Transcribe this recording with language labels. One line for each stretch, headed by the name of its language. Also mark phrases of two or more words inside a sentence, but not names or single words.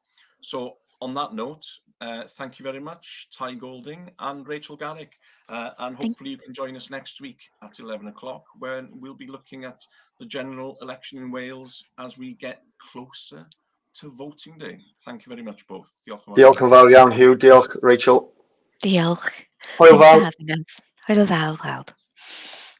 English: So on that note, thank you very much, Ty Golding and Rachel Garrick. And hopefully you can join us next week at 11 o'clock, when we'll be looking at the general election in Wales as we get closer to voting day. Thank you very much, both.
Welsh: Diolch yn fawr iawn, Hugh. Diolch, Rachel. Diolch. Hwyl
English: Thanks for
Welsh: fawr.
English: having us.
Welsh: Hwyl fawr.